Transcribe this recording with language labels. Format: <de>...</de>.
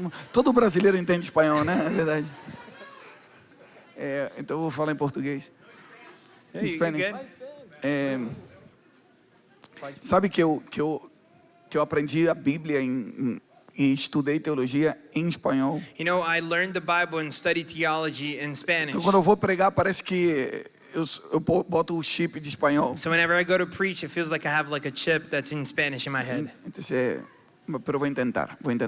<pt>Todo brasileiro entende espanhol, né? É verdade. Então eu vou falar em português.</pt> <en>Hey, you Spanish. good?</en> <pt>Sabe que eu aprendi a Bíblia e estudei teologia em espanhol.</pt> <en>You know, I learned the Bible and studied theology in Spanish.</en> <pt>Então quando eu vou pregar parece que eu boto o chip de espanhol.</pt> <en>So whenever I go to preach, it feels like I have like a chip that's in Spanish in my head.</en> <es>Entonces, pero</es> <pt>vou tentar.</pt>